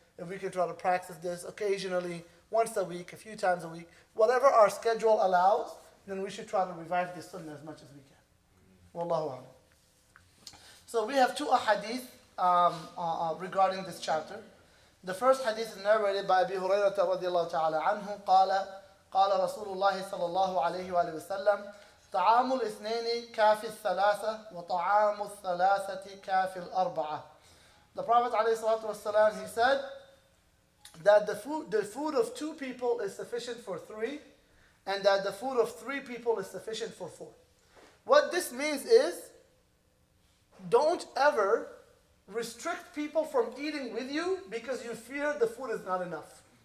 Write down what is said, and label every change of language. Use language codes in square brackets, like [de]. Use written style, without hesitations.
[en] If we can try to practice this occasionally, once a week, a few times a week, whatever our schedule allows, then we should try to revive this sunnah as much as we can. Wallahu a'lam. So we have 2 ahadith regarding this chapter. The first hadith is narrated by Abi Hurairah radiallahu ta'ala anhu. [ar] قال رسول الله صلى الله عليه وآله وسلم طعام الاثنين كافي الثلاثة وطعام الثلاثة كافي الأربعة. [en] The Prophet عليه الصلاة والسلام, he said that the food of 2 people is sufficient for 3, and that the food of 3 people is sufficient for 4. What this means is, don't ever restrict people from eating with you because you fear the food is not enough.